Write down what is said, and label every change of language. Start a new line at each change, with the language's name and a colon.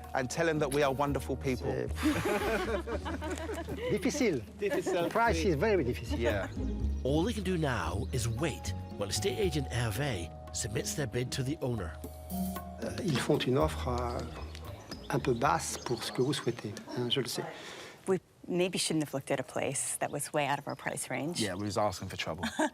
English: And tell him that we are wonderful people.
French: Difficile.
English: The price is very difficile. Yeah. All they can do now is wait while estate agent Hervé submits their bid to the owner.
French: Ils font une offre un peu basse pour ce que vous souhaitez, je le sais.
English: We maybe shouldn't have looked at a place that was way out of our price range. Yeah, we was asking for trouble.